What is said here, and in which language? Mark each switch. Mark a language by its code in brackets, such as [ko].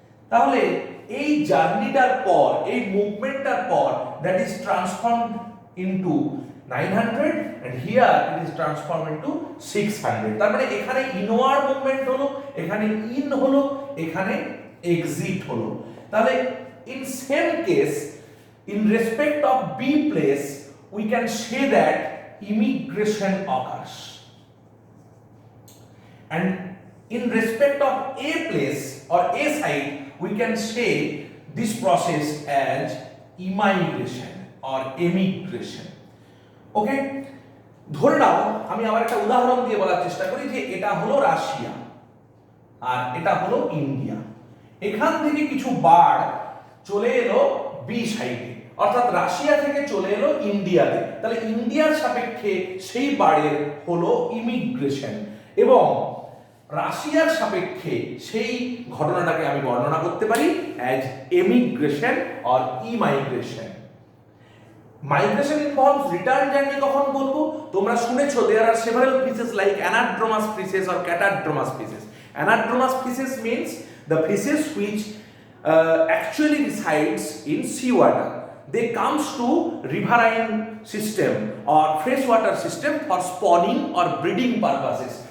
[bn] তাহলে এই জার্নিটার পর, এই মুভমেন্টটার পর, [en] That is transformed into 900 and here it is transformed into 600। [bn] তার মানে এখানে ইনওয়ার্ড মুভমেন্ট হলো, এখানে ইন হলো, এখানে এক্সিট হলো। [en] তাহলে in same case, in respect of B place, we can say that immigration occurs, and in respect of A place or A site, we can say this process as immigration or emigration. [bn] ওকে, ধরে নাও আমি আবার একটা উদাহরণ দিয়ে বলার চেষ্টা করি যে এটা হলো রাশিয়া আর এটা হলো ইন্ডিয়া। এখান থেকে কিছু বার্ড চলে এলো বি সাইডে, অর্থাৎ রাশিয়া থেকে চলে এলো ইন্ডিয়াতে। তাহলে ইন্ডিয়ার সাপেক্ষে সেই বার্ডের হলো ইমিগ্রেশন, এবং রাশিয়ার সাপেক্ষে সেই ঘটনাটাকে আমি বর্ণনা করতে পারি as emigration or ইমাইগ্রেশন। Migration involves return journey কখন বলবো? তোমরা শুনেছো [en] There are several fishes like anadromous fishes or catadromous fishes. Anadromous fishes means the fishes which actually resides in sea water. They comes to riverine system or freshwater system for spawning or breeding purposes.